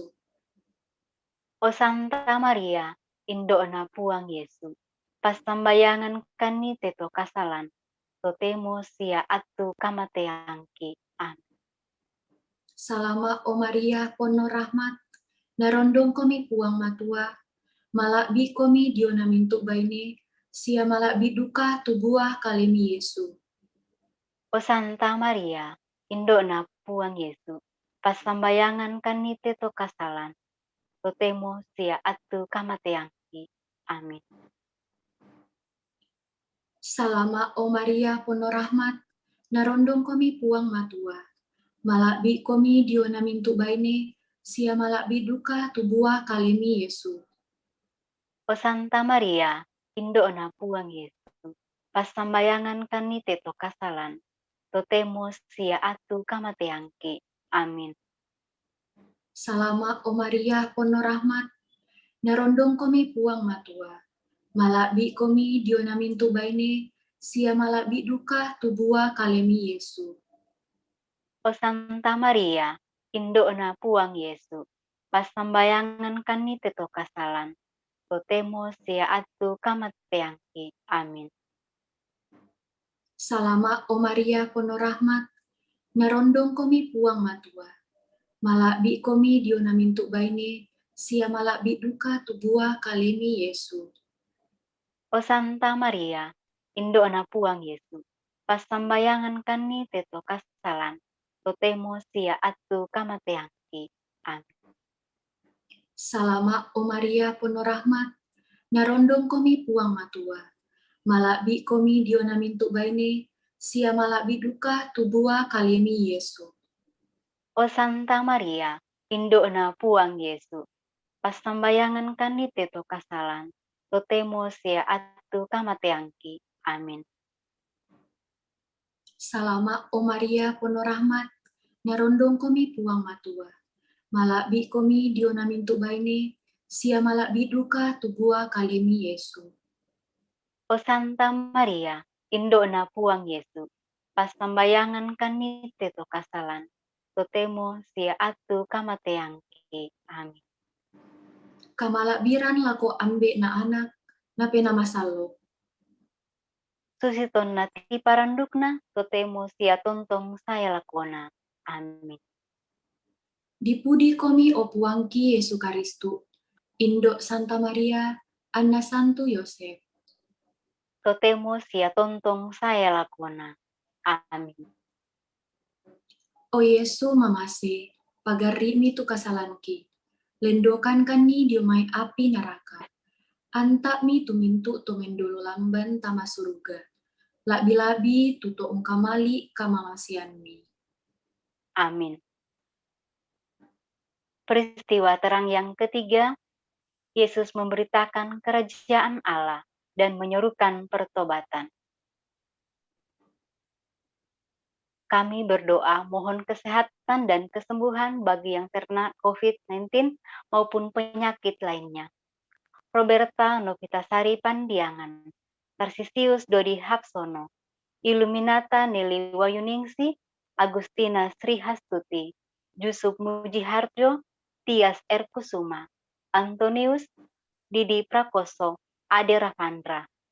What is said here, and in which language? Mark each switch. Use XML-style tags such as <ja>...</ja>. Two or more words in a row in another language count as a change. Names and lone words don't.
<sda>O Santa Maria, indo na puang Yesu. Pasambayangan kani teto kasalan, totemo sia atu kamateangki. Amin. Salama o Maria pono rahmat, narondong komi puang matua, malakbi komi diona mintuk baine, sia malakbi duka tubuah kalemi Yesu. O Santa Maria, indona puang Yesu, pasambayangan kani teto kasalan, totemo sia atu kamateangki. Amin. Salama o Maria pono rahmat, narondong komi puang matua, malakbi komi diona mintuk baine, sia malakbi duka tubuah kalemi Yesu. O Santa Maria, indona puang Yesu, pasambayangan kani teto kasalan, totemo sia atu kamateangki. Amin. Salama o Maria pono rahmat, narondong komi puang matua, malakbi komi diona mintuk baine, sia malakbi duka tubuah kalemi Yesu. O Santa Maria, indona puang Yesu, pasambayangan kani teto kasalan, totemo sia atu kamateangki. Amin. Salama o Maria pono rahmat, narondong komi puang matua, malakbi komi diona mintuk baine, sia malakbi duka tubuah kalemi Yesu. O Santa Maria, indona puang Yesu, pasambayangan kani teto kasalan, totemo sia atu kamateangki. Amin. Salama o Maria pono rahmat, narondong komi puang matua, malakbi komi diona mintuk baine, sia malakbi duka tubuah kalemi Yesu. O Santa Maria, indona puang Yesu, pasambayangan kani teto kasalan, totemo sia atu kamateangki. Amin. Salama o Maria pono rahmat, narondong komi puang matua, malakbi komi diona mintuk baine, sia malakbi duka tubuah kalemi Yesu. O Santa Maria, indona puang Yesu, pasambayangan kani teto kasalan, totemo sia atu kamateangki. Amin. Kamalakbiran lako ambek na anak, na pena masalo. Susiton nati parandukna, totemo sia tontong saya lakona. Amin. Dipudi komi o puangki Yesu Karistu, Indok Santa Maria, Anna Santu Yosef. Totemo sia tontong saya lakona. Amin. O Yesu mamase, pagari mi tu kasalanki, lendokan kani diomai api neraka. Antak mi tumintu tumendolo lamban tama suruga. Labi-labi tuto ungkamali kamamasian mi. Amin.</sda> <id>Peristiwa terang yang ketiga, Yesus memberitakan kerajaan Allah dan menyerukan pertobatan. Kami berdoa mohon kesehatan dan kesembuhan bagi yang terkena COVID-19 maupun penyakit lainnya. Roberta Novitasari Pandiangan, Tarsisius Dodi Hapsono, Illuminata Nili Wayuningsi, Agustina Srihastuti, Yusuf Mujiharjo, Tias Erkusuma, Antonius, Didi Prakoso, Ade Ravandra.</id>